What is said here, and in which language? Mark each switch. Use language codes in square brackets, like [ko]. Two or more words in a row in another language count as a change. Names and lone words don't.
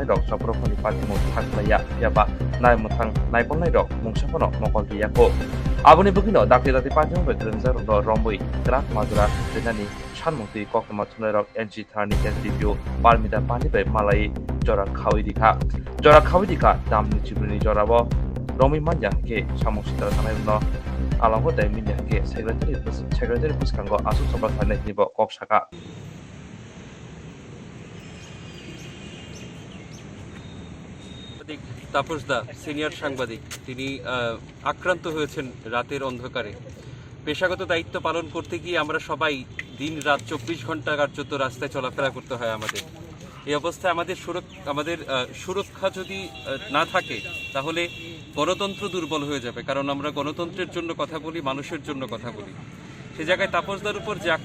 [trp] rok joprobani pati mung thaklaya phiaba nai muthang nai bonai rok mungsapono mokol biyako aboni bugino dakti dati pati mungo krenta romui krak madura denani sanmukti koktumma thunai rok NC thani SDPO parmida pani bai malai jora khawidika damni chibrini jorabo romi manja ke samong sitra tanai no alango dai minya ke secretary buskango asu sabra thanai nibo kok saka [bn] তাপস দা সিনিয়র সাংবাদিক তিনি আক্রান্ত হয়েছেন রাতের অন্ধকারে পেশাগত দায়িত্ব পালন করতে গিয়ে আমরা সবাই দিন রাত 24 ঘন্টা কার্যত রাস্তায় চলাফেরা করতে হয় আমাদের এই অবস্থায় আমাদের সুরক্ষা যদি না থাকে তাহলে গণতন্ত্র দুর্বল হয়ে যাবে কারণ আমরা গণতন্ত্রের জন্য কথা বলি মানুষের জন্য কথা বলি সে জায়গায় তাপসদার উপর যে